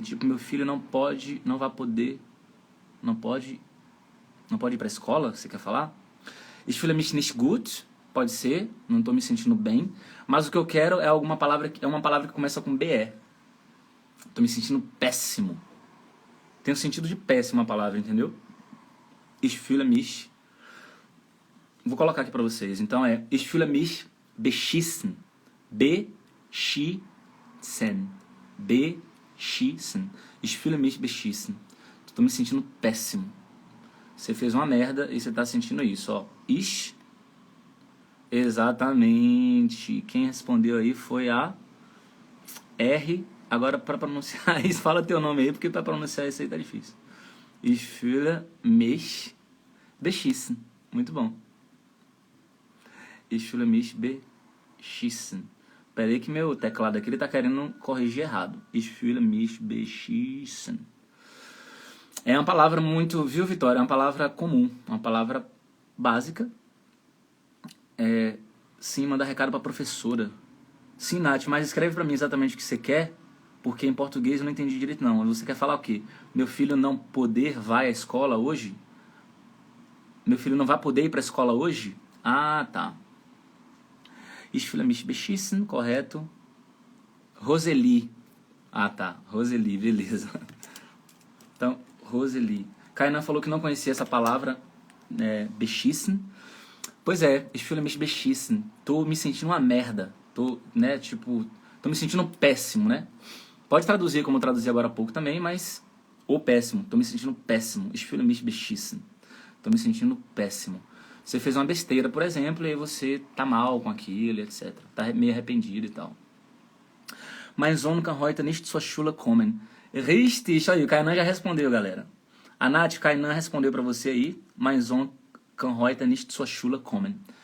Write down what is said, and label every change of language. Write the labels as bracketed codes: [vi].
[pt] Tipo, meu filho não pode ir pra escola, você quer falar? [de] Ich fühle mich nicht gut. [pt] pode ser, não tô me sentindo bem, mas o que eu quero é uma palavra que começa com BE. Tô me sentindo péssimo. Tem o sentido de péssima a palavra, entendeu? [de] Ich fühle mich. [pt] Vou colocar aqui pra vocês. [de] Então Ich fühle mich beschissen. Beschissen. Beschissen. Ich fühle mich beschissen. [pt] Tô me sentindo péssimo. Você fez uma merda e você tá sentindo isso, ó. Ich. Exatamente. Quem respondeu aí foi a R. Agora, para pronunciar isso, fala teu nome aí, porque para pronunciar isso aí tá difícil. [de] Ich fühle mich beschissen. [pt] Muito bom. [de] Ich fühle mich beschissen. [pt] Pera aí que meu teclado aqui ele tá querendo corrigir errado. [de] Ich fühle mich beschissen. [pt] É uma palavra muito, viu, Vitória? É uma palavra comum, uma palavra básica. Sim, manda recado pra professora. Sim, Nath, mas escreve pra mim exatamente o que você quer, porque em português eu não entendi direito não. Você quer falar o quê? Meu filho não poder vai à escola hoje? Meu filho não vai poder ir pra escola hoje? Ah, tá. [de] Ich fühle mich beschissen, correto. [pt] Roseli. Ah, tá. Roseli, beleza. Então, Roseli. Kainan falou que não conhecia essa palavra, beschissen. Pois é, [de] ich fühle mich beschissen. [pt] Tô me sentindo uma merda. Tô me sentindo péssimo, né? Pode traduzir como eu traduzi agora há pouco também, mas... Ou péssimo. Tô me sentindo péssimo. [de] Ich fühle mich beschissen. [pt] Tô me sentindo péssimo. Você fez uma besteira, por exemplo, e aí você tá mal com aquilo, etc. Tá meio arrependido e tal. [de] Mein Sohn kann heute nicht zur Schule kommen. [pt] Richtig. Aí, o Kainan já respondeu, galera. A Nath, Kainan respondeu pra você aí. [de] Mein Sohn kann heute nicht zur Schule kommen.